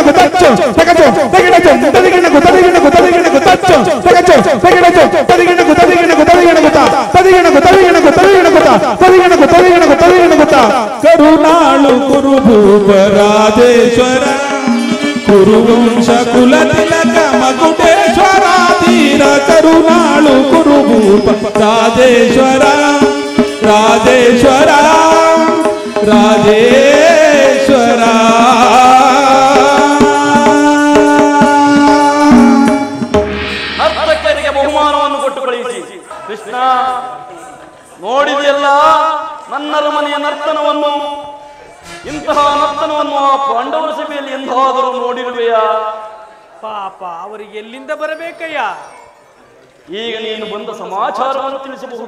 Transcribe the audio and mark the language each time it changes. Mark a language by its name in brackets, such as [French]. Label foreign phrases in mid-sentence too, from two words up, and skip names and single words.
[Kannada] ಗುತಚ್ಚೋ ತಕಚೋ ತಗಡಚೋ ತದಿಗಿಣ ಗುತದಿಗಿಣ ಗುತದಿಗಿಣ ಗುತಚ್ಚೋ ತಕಚೋ ತಗಡಚೋ ತದಿಗಿಣ ಗುತದಿಗಿಣ ಗುತದಿಗಿಣ ಗುತ ತದಿಗಿಣ ಗುತದಿಗಿಣ ಗುತದಿಗಿಣ ಗುತ ತದಿಗಿಣ ಗುತದಿಗಿಣ ಗುತದಿಗಿಣ ಗುತ ಕರುಣಾಳು ಕುರುಭೂಪ ರಾಜೇಶ್ವರ ಕುರುವಂಶ ಕುಲ ತಿಲಕ ಮಕುಟೇಶ್ವರ ತೀರ ಕರುಣಾಳು ಕುರುಭೂಪ ರಾಜೇಶ್ವರ ರಾಜೇಶ್ವರ ರಾಜೇಶ್ವರ ನರ್ತಕರಿಗೆ ಬಹುಮಾನವನ್ನು ಕೊಟ್ಟು ಕಳುಹಿಸಿ ಕೃಷ್ಣ. ನೋಡಿದೆಯಲ್ಲ ನನ್ನ ಮನೆಯ ನರ್ತನವನ್ನು. ಇಂತಹ ನರ್ತನವನ್ನು ಆ ಪಾಂಡವರ ಸಭೆಯಲ್ಲಿ ಎಂದಾದರೂ ನೋಡಿರುವೆಯಾ? ಪಾಪ ಅವರಿಗೆ ಎಲ್ಲಿಂದ ಬರಬೇಕಯ್ಯ? ಈಗ ನೀನು ಬಂದ ಸಮಾಚಾರವನ್ನು ತಿಳಿಸಬಹುದು.